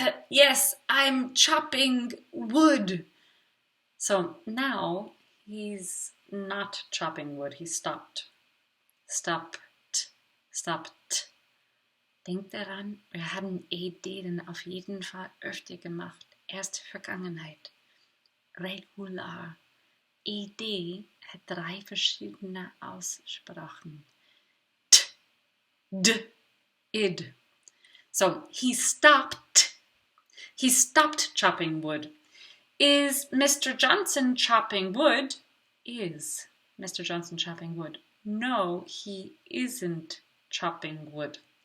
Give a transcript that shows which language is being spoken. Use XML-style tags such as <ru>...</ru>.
<en>Yes, I'm chopping wood. So now he's not chopping wood. He stopped. Stopped.</en> <de>Denk daran, wir haben den auf jeden Fall öfter gemacht. Erste Vergangenheit.</de> <en>Regular.</en> <de>Hat 3 verschiedene Aussprachen. Id.</de> <en>So he stopped chopping wood. Is Mr. Johnson chopping wood? Is Mr. Johnson chopping wood? No, he isn't chopping wood.</en>